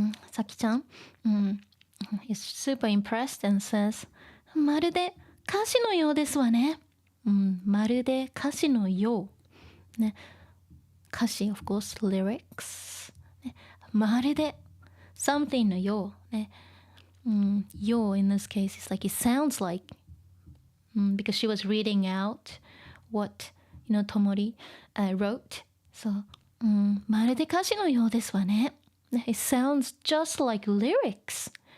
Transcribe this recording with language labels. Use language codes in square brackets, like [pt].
[ja] さきちゃん、 [en] is super impressed and says, [ja] まるで歌詞のようですわね。まるで歌詞のよう。ね、歌詞、 [en] of course, lyrics。 [ja] ね、まるで something のよう。 [en] ね、よう in this case is like it sounds like, because she was reading out what, Tomori wrote. [ja] So, まるで歌詞のようですわね。 [en] It sounds just like lyrics.